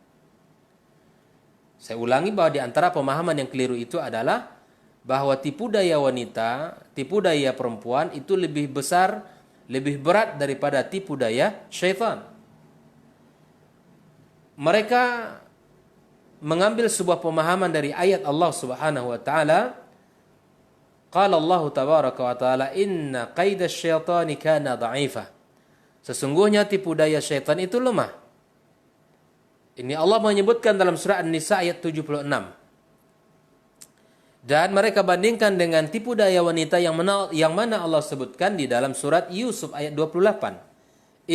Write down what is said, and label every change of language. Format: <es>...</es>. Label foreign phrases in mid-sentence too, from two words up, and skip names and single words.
<id>Saya ulangi bahwa di antara pemahaman yang keliru itu adalah bahwa tipu daya wanita, tipu daya perempuan itu lebih besar, lebih berat daripada tipu daya syaitan. Mereka mengambil sebuah pemahaman dari ayat</id> <ar>الله سبحانه وتعالى. قال الله تبارك وتعالى إن كيد الشيطان كان ضعيفا."</ar> <id>Sesungguhnya tipu daya syaitan itu lemah. Ini Allah menyebutkan dalam surah An-Nisa ayat 76. Dan mereka bandingkan dengan tipu daya wanita yang mana Allah sebutkan di dalam surat Yusuf ayat 28.</id>